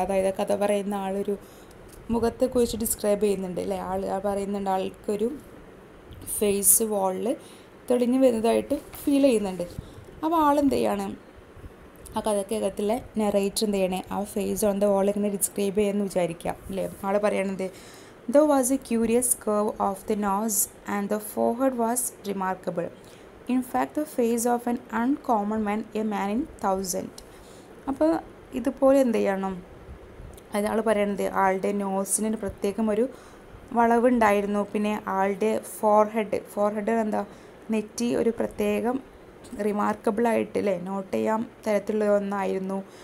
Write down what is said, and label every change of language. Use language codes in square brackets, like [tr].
[ml] അതായത് കഥ പറയുന്ന ആളൊരു മുഖത്തെ കുറിച്ച് ഡിസ്ക്രൈബ് ചെയ്യുന്നുണ്ട് അല്ലേ, പറയുന്നുണ്ട് ആൾക്കൊരു ഫേസ് വാളിൽ തെളിഞ്ഞു വരുന്നതായിട്ട് ഫീൽ ചെയ്യുന്നുണ്ട്. അപ്പോൾ ആളെന്ത് ചെയ്യാണ്, ആ കഥക്കകത്തിലെ നെറേറ്റർ എന്ത് ചെയ്യണേ, ആ ഫേസ് ഓൺ ദ വാൾ ഇങ്ങനെ ഡിസ്ക്രൈബ് ചെയ്യാമെന്ന് വിചാരിക്കാം അല്ലേ. ആൾ പറയണത്, [en] there was a curious curve of the nose and the forehead was remarkable. In fact, the face of an uncommon man, a man in 1000. [ml] അപ്പോൾ ഇതുപോലെ എന്ത് ചെയ്യണം, അയാൾ പറയണത് ആളുടെ നോസിന് പ്രത്യേകം ഒരു വളവുണ്ടായിരുന്നു. പിന്നെ ആളുടെ ഫോർഹെഡ് എന്താ, നെറ്റി ഒരു പ്രത്യേകം റിമാർക്കബിളായിട്ട് അല്ലേ, നോട്ട് ചെയ്യാൻ തരത്തിലുള്ള ഒന്നായിരുന്നു.